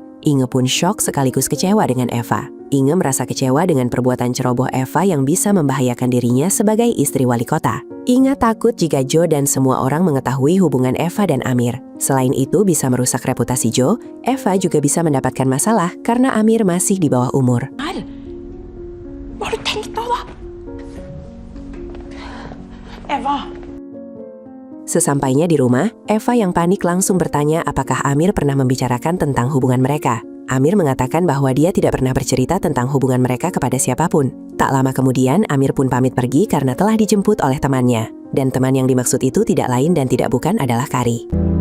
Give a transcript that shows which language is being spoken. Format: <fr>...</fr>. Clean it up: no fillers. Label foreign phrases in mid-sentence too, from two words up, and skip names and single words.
<id>Inge pun syok sekaligus kecewa dengan Eva. Inge merasa kecewa dengan perbuatan ceroboh Eva yang bisa membahayakan dirinya sebagai istri wali kota. Inge takut jika Joe dan semua orang mengetahui hubungan Eva dan Amir. Selain itu bisa merusak reputasi Joe, Eva juga bisa mendapatkan masalah karena Amir masih di bawah umur.</id> <no>Hva har du tenkt nå, da? Eva!</no> <id>Sesampainya di rumah, Eva yang panik langsung bertanya apakah Amir pernah membicarakan tentang hubungan mereka. Amir mengatakan bahwa dia tidak pernah bercerita tentang hubungan mereka kepada siapapun. Tak lama kemudian, Amir pun pamit pergi karena telah dijemput oleh temannya. Dan teman yang dimaksud itu tidak lain dan tidak bukan adalah Kari.</id>